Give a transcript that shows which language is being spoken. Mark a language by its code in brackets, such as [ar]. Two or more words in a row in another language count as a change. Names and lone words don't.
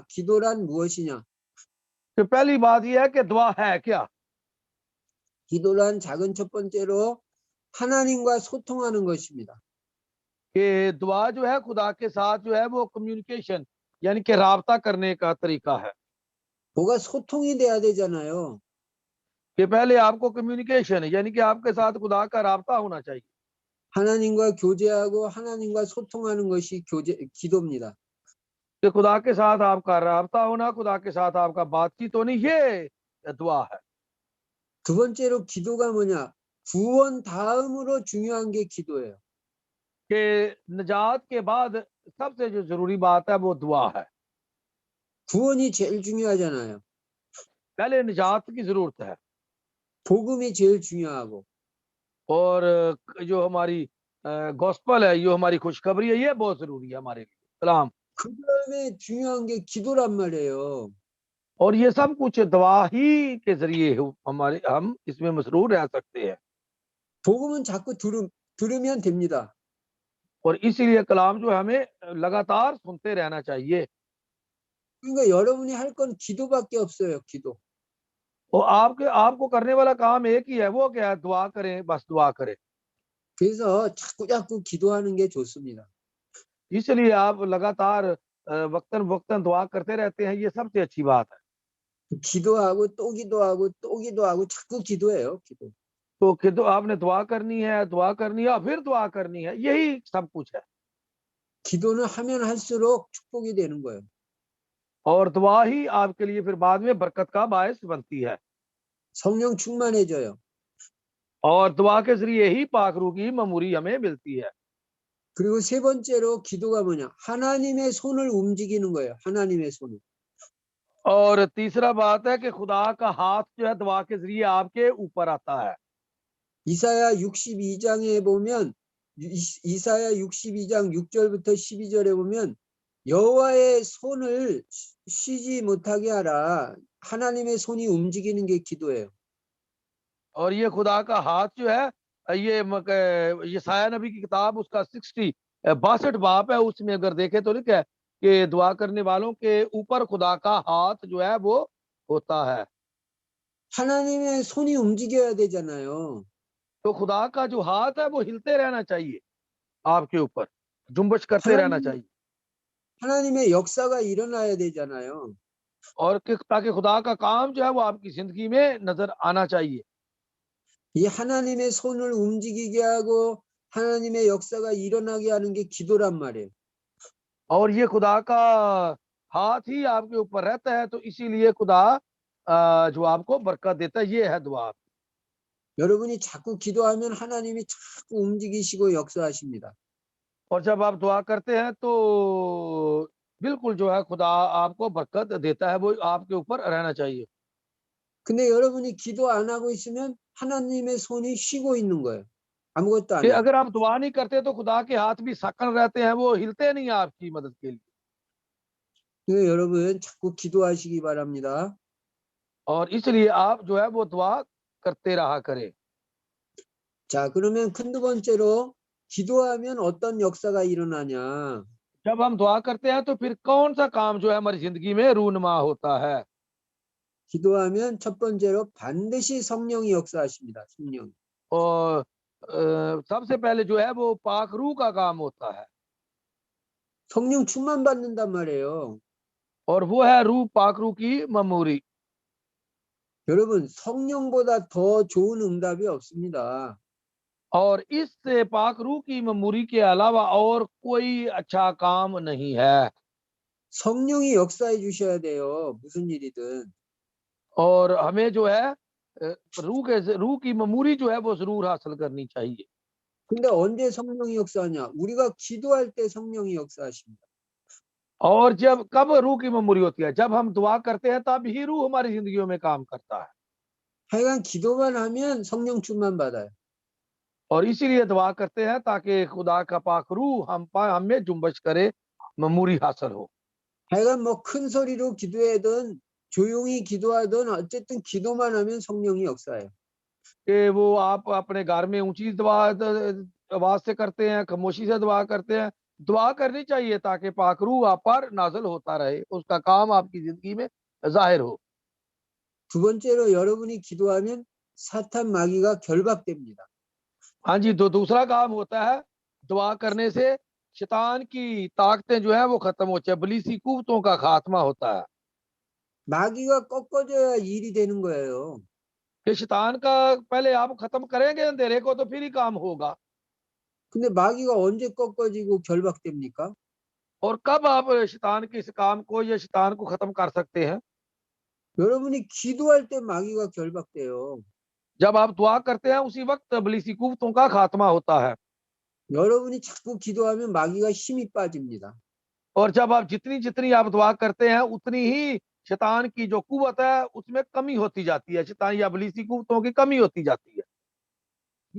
[ko] 기도란 무엇이냐? [ur] تو پہلی بات یہ ہے کہ دعا ہے کیا? [ko] 기도란 작은 첫 번째로 하나님과 소통하는 것입니다. [ur] کہ دعا جو ہے خدا کے ساتھ جو ہے وہ کمیونیکیشن یعنی کہ رابطہ کرنے کا طریقہ ہے. [ko] 뭐가 소통이 돼야 되잖아요. [ur] کہ پہلے آپ کو کمیونیکیشن یعنی کہ آپ کے ساتھ خدا کا رابطہ ہونا چاہیے. [ko] 하나님과 교제하고 하나님과 소통하는 것이 기도입니다. [ur] کہ خدا کے ساتھ آپ کا رابطہ ہونا، خدا کے ساتھ آپ کا بات چیت ہونی، یہ دعا ہے. [ko] 두 번째로 기도가 뭐냐? 구원 다음으로 중요한 게 기도예요. [ur] کہ نجات کے بعد سب سے جو ضروری بات ہے وہ دعا ہے. [ko] 구원이 제일 중요하잖아요. [ur] پہلے نجات کی ضرورت ہے, [ko] 복음이 제일 중요하고 [ur] اور جو ہماری گاسپل ہے، جو ہماری خوشخبری ہے، یہ بہت ضروری ہے ہمارے لیے. कलाम [ko] 그다음에 중요한 게 기도란 말이에요. [ur] اور یہ سب کچھ دعا ہی کے ذریعے ہمارے ہم اس میں مسرور رہ سکتے ہیں. [ko] 복음은 자꾸 들으면 됩니다. [ur] اور اسی لیے کلام جو ہے ہمیں لگاتار سنتے رہنا چاہیے. [ko] 그러니까 여러분이 할 건 기도밖에 없어요. 기도. [ur] اور آپ کو کرنے والا کام ایک ہی ہے، وہ کیا ہے? دعا کریں، بس دعا کریں. [ko] 그래서 자꾸 기도하는 게 좋습니다. [ur] اس لیے آپ لگاتار وقتاً وقتاً دعا کرتے رہتے ہیں، یہ سب سے اچھی بات ہے. [ko] 기도하고 또 기도하고 또 기도하고 자꾸 기도해요. 기도. [ur] تو کہ تو آپ نے دعا کرنی ہے، پھر دعا کرنی ہے، یہی سب کچھ ہے. [ko] 기도는 하면 할수록 축복이 되는 거예요. [ur] اور دعا ہی آپ کے لیے پھر بعد میں برکت کا باعث بنتی ہے. [ko] 성령 충만해져요. [ur] اور دعا کے ذریعے ہی پاک روح کی معموری ہمیں ملتی ہے. [ko] 그리고 세 번째로 기도가 뭐냐? 하나님의 손을 움직이는 거예요. 하나님의 손을. [ur] اور تیسرا بات ہے کہ خدا کا ہاتھ جو ہے دعا کے ذریعے آپ کے اوپر آتا ہے. [ko] 이사야 62장에 보면 이사야 62장 6절부터 12절에 보면 여호와의 손을 쉬지 못하게 하라. 하나님의 손이 움직이는 게 기도예요. [ur] اور یہ خدا کا ہاتھ جو ہے، یہ سایہ نبی کی کتاب اس کا 62 باپ ہے، اس میں اگر دیکھے تو لکھا ہے کہ دعا کرنے والوں کے اوپر خدا کا ہاتھ جو ہے وہ ہوتا ہے. [ko] 하나님의 손이 움직여야 되잖아요. [ur] تو خدا کا جو ہاتھ ہے وہ ہلتے رہنا چاہیے، آپ کے اوپر جنبش کرتے رہنا چاہیے. [ko] 하나님의 역사가 일어나야 되잖아요. [ur] اور تاکہ خدا کا کام جو ہے وہ آپ کی زندگی میں نظر آنا چاہیے. [ko] 이 하나님의 손을 움직이게 하고 하나님의 역사가 일어나게 하는 게 기도란 말이에요. [ur] اور یہ خدا کا ہاتھ ہی آپ کے اوپر رہتا ہے، تو اسی لیے خدا جو آپ کو برکت دیتا ہے، یہ ہے دعا. [ko] 여러분이 자꾸 기도하면 하나님이 자꾸 움직이시고 역사하십니다. [ur] اور جب آپ دعا کرتے ہیں تو بالکل جو ہے خدا آپ کو برکت دیتا ہے، وہ آپ کے اوپر رہنا چاہیے. [ko] 근데 여러분이 기도 안 하고 있으면 하나님의 손이 쉬고 있는 거예요. 아무것도 안 [ur] कि [ko] 해요. [ur] اگر آپ دعا نہیں کرتے تو خدا کے ہاتھ بھی ساکن رہتے ہیں، وہ ہلتے نہیں ہیں آپ کی مدد کے لیے. [ko] 그래서 여러분 자꾸 기도하시기 바랍니다. [ur] اور اس لیے آپ جو ہے وہ دعا کرتے رہا کریں. [ko] 자, 그러면 두 번째로 기도하면 어떤 역사가 일어나냐? [ur] جب ہم دعا کرتے ہیں تو پھر کون سا کام جو ہے ہماری زندگی میں رونما ہوتا ہے? [ko] 기도하면 첫 번째로 반드시 성령이 역사하십니다. 성령. [ur] اور سب سے پہلے جو ہے وہ پاک روح کا کام ہوتا ہے, [ko] 성령 충만 받는단 말이에요. [ur] اور وہ ہے روح پاک روح کی معموری. [ko] 여러분 성령보다 더 좋은 응답이 없습니다. [ur] اور اس سے پاک روح کی معموری کے علاوہ اور کوئی اچھا کام نہیں ہے. [ko] 성령이 역사해 주셔야 돼요. 무슨 일이든. [ur] اور ہمیں جو ہے روح کی معموری جو ہے وہ ضرور حاصل کرنی چاہیے. [ko] 근데 언제 성령이 역사하냐? 우리가 기도할 때 성령이 역사하십니다. [ur] اور جب کب روح کی معموری ہوتی ہے? جب ہم دعا کرتے ہیں تب ہی روح ہماری زندگیوں میں کام کرتا ہے. [ko] 하여간 기도만 하면 성령 충만 받아요. [ur] اور اسی لیے دعا کرتے ہیں تاکہ خدا کا پاک روح ہم میں جنبش کرے، معموری حاصل ہو. [ko] 하여간 뭐 큰 소리로 기도하든 조용히 기도하든 어쨌든 기도만 하면 성령이 역사해요. [ur] کہ وہ آپ اپنے گھر میں اونچی آواز سے کرتے ہیں، خاموشی سے دعا کرتے ہیں، دعا کرنی چاہیے تاکہ پاک روح آپ پر نازل ہوتا رہے، اس کا کام آپ کی زندگی میں ظاہر ہو. [ko] 두 번째로 여러분이 기도하면 사탄 마귀가 결박됩니다. [ur] ہاں جی، تو دوسرا کام ہوتا ہے دعا کرنے سے شیطان کی طاقتیں جو ہے وہ ختم ہوتی ہے، ابلیسی قوتوں کا خاتمہ ہوتا ہے. [ko] 마귀가 꺾어져야 일이 되는 거예요. [ur] کہ شیطان کا پہلے آپ ختم کریں گے اندھیرے کو تو پھر ہی کام ہوگا. [ko] 근데 마귀가 언제 꺾어지고 결박됩니까? [ur] اور کب آپ شیطان کے اس کام کو یا شیطان کو ختم کر سکتے ہیں? [ko] 여러분이 기도할 때 마귀가 결박돼요. [ur] جب آپ دعا کرتے ہیں اسی وقت ابلیسی قوتوں کا خاتمہ ہوتا ہے. [ko] 여러분이 자꾸 기도하면 마귀가 힘이 빠집니다. [ur] اور جب آپ جتنی جتنی آپ دعا کرتے ہیں اتنی ہی شیطان کی جو قوت ہے اس میں کمی ہوتی جاتی ہے، شیطان یا ابلیسی قوتوں کی کمی ہوتی جاتی ہے.